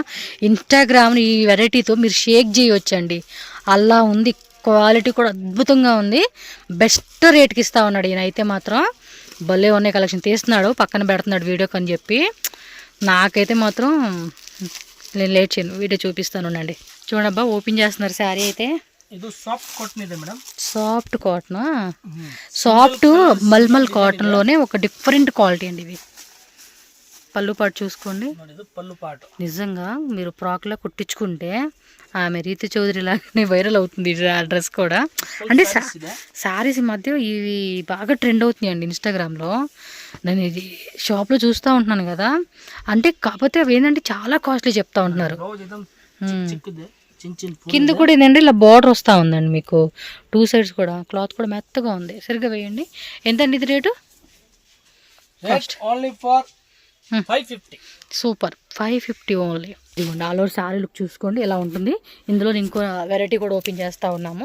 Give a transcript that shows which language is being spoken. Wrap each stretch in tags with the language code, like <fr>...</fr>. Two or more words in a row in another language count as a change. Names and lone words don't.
<te>ఇన్స్టాగ్రామ్ని ఈ వెరైటీతో మీరు షేక్ చేయొచ్చండి, అలా ఉంది. క్వాలిటీ కూడా అద్భుతంగా ఉంది. బెస్ట్ రేట్కి ఇస్తా ఉన్నాడు ఈయన అయితే మాత్రం. భలే ఉన్నాయి కలెక్షన్. తీస్తున్నాడు, పక్కన పెడుతున్నాడు వీడియోకి అని చెప్పి. నాకైతే మాత్రం నేను లేట్ చేయను, వీడియో చూపిస్తాను అండి. చూడబ్బా ఓపెన్ చేస్తున్నారు శారీ అయితే.</te> <kn>ಇದು</kn> <en>soft cotton</en> <kn>ಇದೆ ಮೇಡಮ್.</kn> <en>soft cotton,</en> <te>సాఫ్ట్ మల్మల్ కాటన్లోనే ఒక</te> <en>different quality</en> <te>అండి ఇవి. పళ్ళు పాటు చూసుకోండి.</te> <kn>ಇದು ಪಲ್ಲು ಪಾಟು.</kn> <te>నిజంగా మీరు ఫ్రాక్లో కుట్టించుకుంటే ఆమె రీతి చౌదరి లాగానే వైరల్ అవుతుంది ఆ డ్రెస్ కూడా. అంటే శారీస్ మధ్య ఇవి బాగా ట్రెండ్ అవుతున్నాయండి ఇన్స్టాగ్రామ్లో. నేను ఇది షాప్లో చూస్తూ ఉంటున్నాను కదా. అంటే కాకపోతే అవి ఏంటంటే చాలా కాస్ట్లీ చెప్తా ఉంటున్నారు.</te> <kn>ಚಿಕ್ಕದೆ ಚಿನ್ನ</kn> <te>కింద కూడా ఏంటంటే ఇలా బార్డర్ వస్తూ ఉందండి మీకు 2 సైడ్స్ కూడా. క్లాత్ కూడా మెత్తగా ఉంది. సరిగ్గా వేయండి. ఎంతండి ఇది రేటు?</te> <en>only for 550.</en> <te>సూపర్, 550 ఓన్లీ. ఇదిగోండి</te> <en>all over saree look</en> <te>చూసుకోండి ఎలా ఉంటుంది. ఇందులో ఇంకో వెరైటీ కూడా ఓపెన్ చేస్తూ ఉన్నాము.</te>